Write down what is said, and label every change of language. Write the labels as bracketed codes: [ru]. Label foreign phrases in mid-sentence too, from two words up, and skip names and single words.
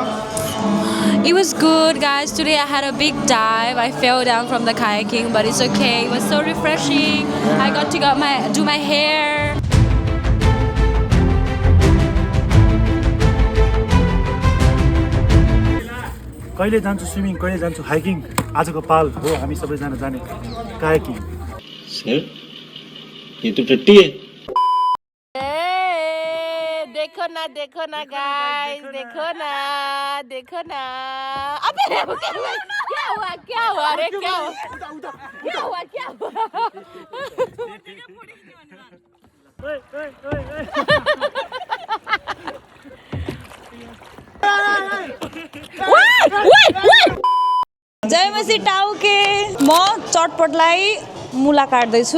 [en] It was good, guys. Today I had a big dive. I fell down from the kayaking, but it's okay. It was so refreshing. I got to do my hair. [ne] कहिले जान्छु स्विमिङ, कहिले जान्छु हाइकिङ। आजको पाल हो हामी सबैजना जाने कायाकिङ। [hi] सर ये तो टट्टी है। देखो ना गाइस, देखो ना। अबे क्या हुआ रे, क्या हुआ? [ne] जयमसी टाउके म चटपटलाई मुला काट्दैछु।